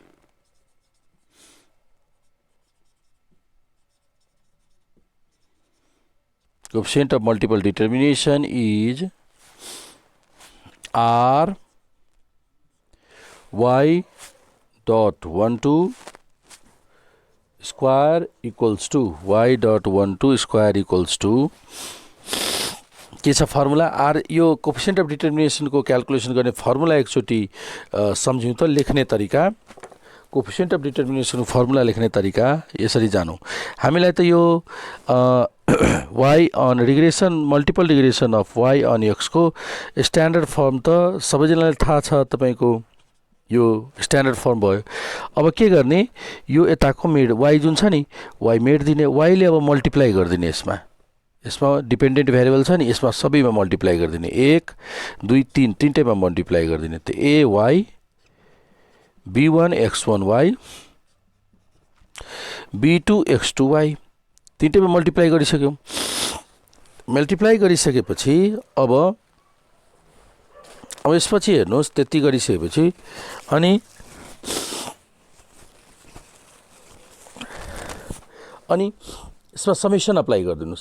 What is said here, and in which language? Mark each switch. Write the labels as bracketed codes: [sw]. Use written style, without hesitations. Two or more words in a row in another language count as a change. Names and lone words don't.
[en] coefficient of multiple determination is r y dot 12 square equals to y dot 12 square equals to [ne] के छ फर्मुला आर यो [en] coefficient of determinationको [ne] क्याल्कुलेसन गर्ने फर्मुला एकचोटि सम्झौँ त लेख्ने तरिका [en] coefficient of determinationको [ne] फर्मुला लेख्ने तरिका यसरी जानौँ हामीलाई त यो [en] y on regression multiple regression of y on x को standard form [ne] त सबैजनालाई थाहा छ तपाईको यो [en] standard form [ne] भयो अब के गर्ने यो यताको मेड y जुन छ नि y मेड दिने y ले अब मल्टिप्लाई गर्दिने यसमा [en] dependent variable [ne] छ नि यसमा सबैमा मल्टिप्लाई गरिदिने 1 2 3 तीनटैमा मल्टिप्लाई गरिदिने त ay B1 x1y B2 x2y तीनटैमा मल्टिप्लाई गरिसक्यौं। मल्टिप्लाई गरिसकेपछि अब यसपछि हेर्नुहोस् त्यति गरिसकेपछि अनि यसमा [en] summation apply [ne] गरिदिनुस्।